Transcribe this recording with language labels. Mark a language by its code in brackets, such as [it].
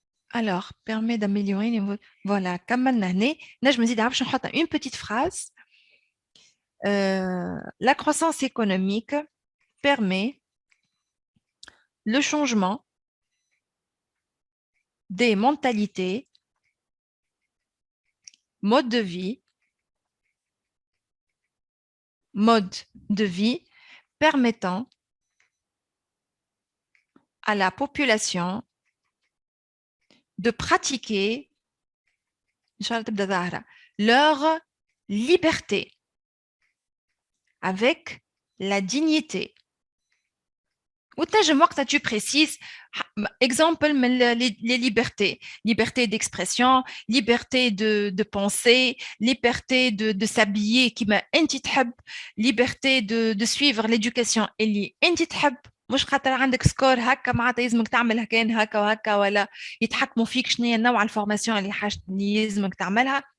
[fr] alors permet d'améliorer niveau. [ar] voilà كملنا هنا. نجم نزيدها باش نحط [fr] une petite phrase. la croissance économique permet le changement des mentalités, mode de vie permettant à la population de pratiquer leur liberté avec la dignité. [ar] وتنجم وقتها [fr] tu précises exemple من les libertés, liberté d'expression, liberté de penser, liberté de s'habiller [ar] كيما انت تحب, [fr] liberté de suivre l'éducation [ar] اللي انت تحب. مش خاطر عندك سكور هكا معناتها لازمك تعمل هكاين هكا وهكا ولا يتحكموا فيك شنو هي نوع الفورماسيون اللي لازمك تعملها.